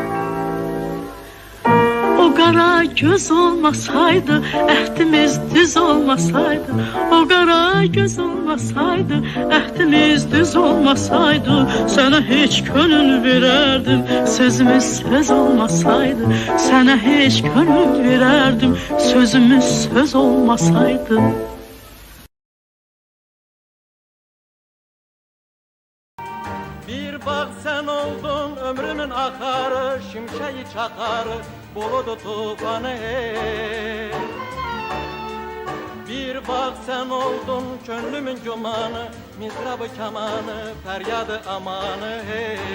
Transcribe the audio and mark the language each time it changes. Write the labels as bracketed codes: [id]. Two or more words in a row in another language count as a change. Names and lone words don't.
[az] O qara göz olmasaydı, əhdimiz düz olmasaydı. O qara göz olmasaydı, əhdimiz düz olmasaydı. Sənə heç könül verərdim, sözümüz söz olmasaydı. Sənə heç könül verərdim, sözümüz söz olmasaydı. [tr] Bir bak sen oldun ömrümün akarı, şimşeği çakarı, buludu tufanı hey. Bir bak sen oldun gönlümün gümanı, mizrabı kamanı, feryadı amanı hey.